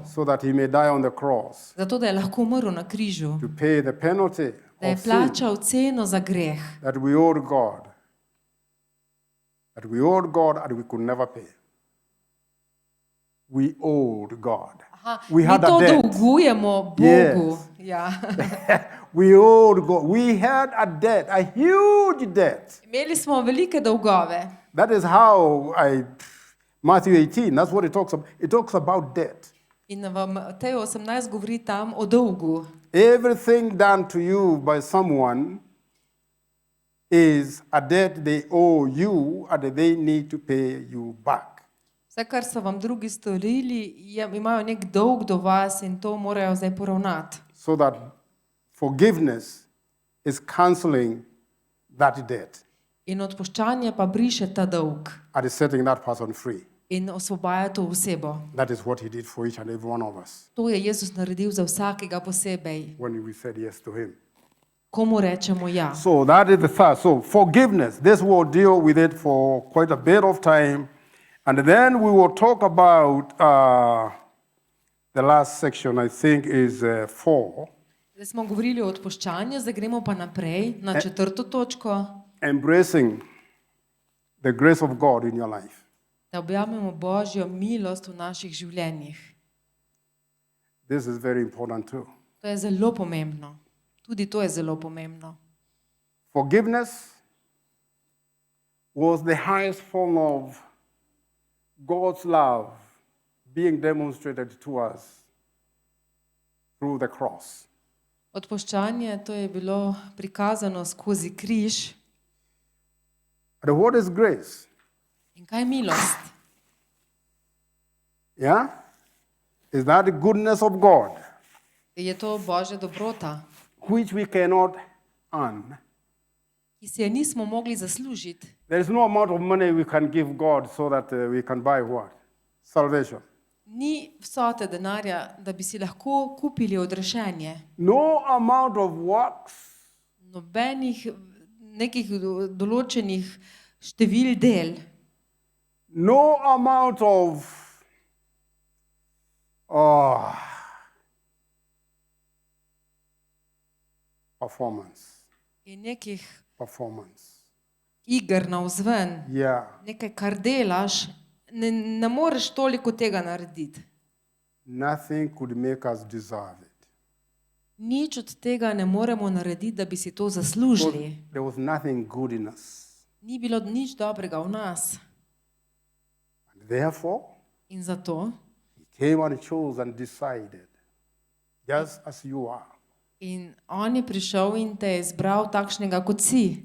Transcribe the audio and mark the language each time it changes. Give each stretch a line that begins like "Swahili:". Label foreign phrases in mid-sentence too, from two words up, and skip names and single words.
English: so that he may die on the cross
Slovenian: zato da je lahko umrl na križu,
English: to pay the penalty
Slovenian: da je
English: of sin
Slovenian: plačal ceno za greh,
English: that we owed God. That we owed God and we could never pay. we owed God. Aha, We
Slovenian: mi
English: had to a debt.
Slovenian: dolgujemo Bogu.
English: Yes.
Slovenian: Ja.
English: We owed God. We had a debt, a huge debt.
Slovenian: Imeli smo velike dolgove.
English: That is how Matthew 18, that's what it talks about. It talks about debt.
Slovenian: In v Mateju 18 govori tam o dolgu.
English: Everything done to you by someone is a debt they owe you and they need to pay you back.
Slovenian: Vse, kar so vam drugi storili, imajo nek dolg do vas in to morajo zdaj poravnati.
English: So that forgiveness is canceling that debt
Slovenian: In odpuščanje pa briše ta dolg
English: and is setting that person free.
Slovenian: in osvobaja to osebo.
English: That is what he did for each and every one of us
Slovenian: To je Jezus naredil za vsakega posebej,
English: when we said yes to him.
Slovenian: komu rečemo ja.
English: So that is the first. So forgiveness, this will deal with it for quite a bit of time. And then we will talk about the last section, I think, is 4.
Slovenian: Zdaj smo govorili o odpuščanju, zdaj gremo pa naprej na četrto točko,
English: Embracing the grace of God in your life.
Slovenian: da objavimo Božjo milost v naših življenjih.
English: This is very important too.
Slovenian: To je zelo pomembno. Tudi to je zelo pomembno.
English: Forgiveness was the highest form of God's love being demonstrated to us through the cross.
Slovenian: Odpuščanje, to je bilo prikazano skozi križ.
English: And what is grace?
Slovenian: In kaj je milost?
English: Yeah? Is that the goodness of God,
Slovenian: Je to Božja dobrota,
English: which we cannot earn?
Slovenian: ki si je nismo mogli zaslužiti.
English: There is no amount of money we can give God so that we can buy what? Salvation.
Slovenian: Ni vsote denarja, da bi si lahko kupili odrešenje.
English: No amount of works,
Slovenian: Nobenih nekih določenih števil del.
English: no amount of performance.
Slovenian: In nekih
English: Performance.
Slovenian: iger navzven,
English: Yeah.
Slovenian: nekaj, kar delaš, ne moreš toliko tega narediti.
English: Nothing could make us deserve it.
Slovenian: Nič od tega ne moremo narediti, da bi si to zaslužili.
English: There was nothing good in us.
Slovenian: Ni bilo nič dobrega v nas.
English: And therefore,
Slovenian: In zato,
English: he came and chose and decided, just as you are,
Slovenian: in on je prišel in te je izbral takšnega, kot si,